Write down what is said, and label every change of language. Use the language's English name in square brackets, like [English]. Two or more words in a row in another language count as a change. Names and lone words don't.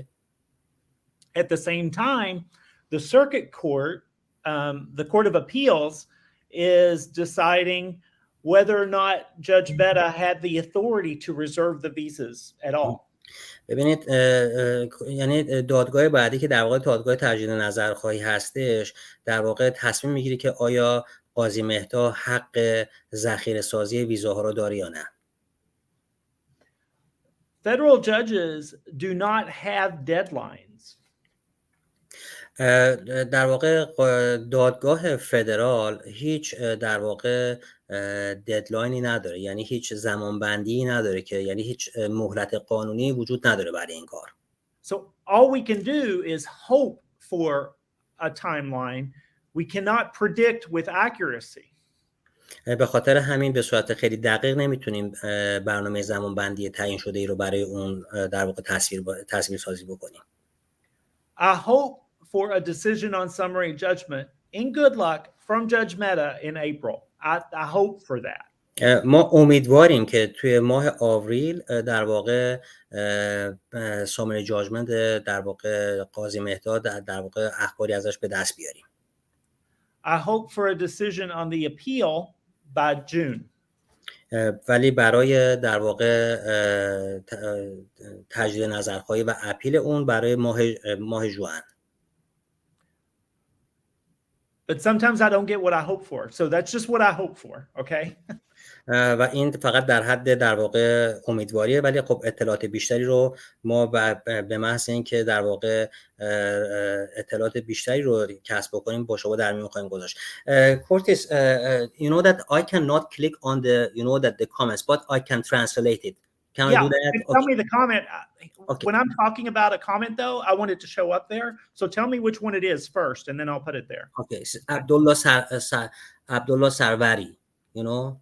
[English] At the same time, the circuit court, the Court of Appeals, is deciding whether or not Judge Mehta had the authority to reserve the visas at all. [Persian] ببینید یعنی دادگاه بعدی که در واقع دادگاه تجدید نظرخواهی هستش در واقع تصمیم میگیره که آیا قاضی مهتا حق ذخیره سازی ویزاها رو داره یا نه. [English] Federal judges do not have deadlines. [Persian] در واقع دادگاه فدرال هیچ در واقع ددلاینی نداره، یعنی هیچ زمانبندی نداره که یعنی هیچ مهلت قانونی وجود نداره برای این کار. [English] So all we can do is hope for a timeline. We cannot predict with accuracy. [Persian] به خاطر همین به صورت خیلی دقیق نمیتونیم برنامه زمانبندی تعیین شده ای رو برای اون در واقع تصویر سازی بکنیم. [English] I hope for a decision on summary judgment in good luck from Judge Mehta in April. I hope for that. [Persian] ما امیدواریم که توی ماه آوریل در واقع [English] summary judgment [Persian] در واقع قاضی مهتا در واقع اخباری ازش به دست بیاریم. [English] I hope for a decision on the appeal by June. [Persian] ولی برای در واقع تجدید نظرخواهی و اپیل اون برای ماه ژوئن. [English] But sometimes I don't get what I hope for. So that's just what I hope for, okay? [Persian] و این فقط در حد در واقع امیدواریه، ولی خب اطلاعات بیشتری رو ما به محض اینکه در واقع اطلاعات بیشتری رو کسب بکنیم با شما در میون خواهیم گذاشت. [English] Curtis, you know that I cannot click on the comments, but I can translate it. Can I do that? Tell me the comment. Okay. When I'm talking about a comment, though, I want it to show up there. So tell me which one it is first, and then I'll put it there. Okay. So Abdullah Sarvari, you know.